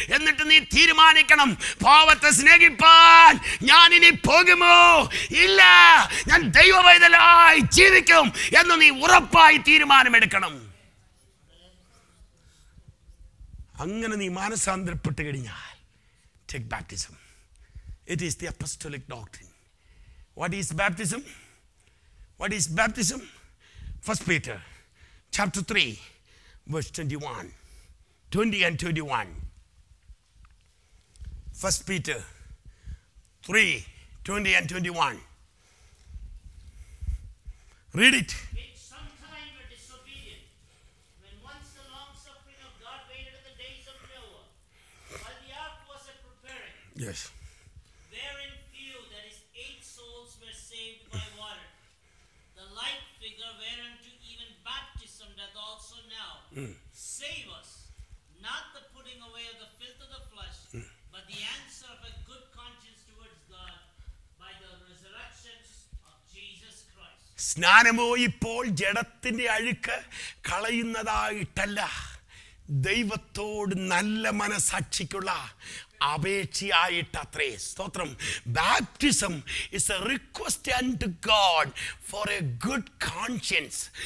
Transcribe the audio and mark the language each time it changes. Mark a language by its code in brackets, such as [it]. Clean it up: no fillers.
[ml] എന്നിട്ട് നീ തീരുമാനിക്കണം, പാപത്തെ സ്നേഹിപ്പാൻ ഞാൻ ഇനി പോകുമോ? ഇല്ല, ഞാൻ ദൈവവൈതലായി ജീവിക്കും എന്ന് നീ ഉറപ്പായി തീരുമാനമെടുക്കണം. അങ്ങനെ നീ മാനസാന്തരപ്പെട്ട് കഴിഞ്ഞാൽ [en] take baptism. It is the apostolic doctrine. What is baptism? What is baptism? 1 Peter chapter 3 verse 21. 20 and 21. 1 Peter 3, 20 and 21. Read it. Which sometime were disobedient, when once the long suffering of God waited in the days of Noah, while the ark was a preparing, Yes. wherein few, that is 8 souls, were saved by water. The like figure whereunto even baptism doth also now save us, not the putting away of the filth of the flesh, but the answer of a good conscience towards God by the resurrection of Jesus Christ. [ml] സ്നാനമോ ഇപ്പോൾ ജഡത്തിന്റെ അഴുക്ക് കളയുന്നതായിട്ടല്ല, ദൈവത്തോട് നല്ല മനസാക്ഷിക്കുള്ള അപേക്ഷയായിട്ടത്രേ. സ്തോത്രം. [en] Baptism is a request unto God for a good conscience.